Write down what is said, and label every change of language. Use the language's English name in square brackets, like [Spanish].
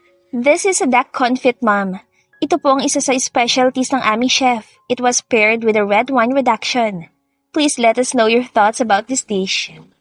[English] This is a duck confit, ma'am. [Filipino] Ito po ang isa sa specialties ng aming chef. [English] It was paired with a red wine reduction. Please let us know your thoughts about this dish.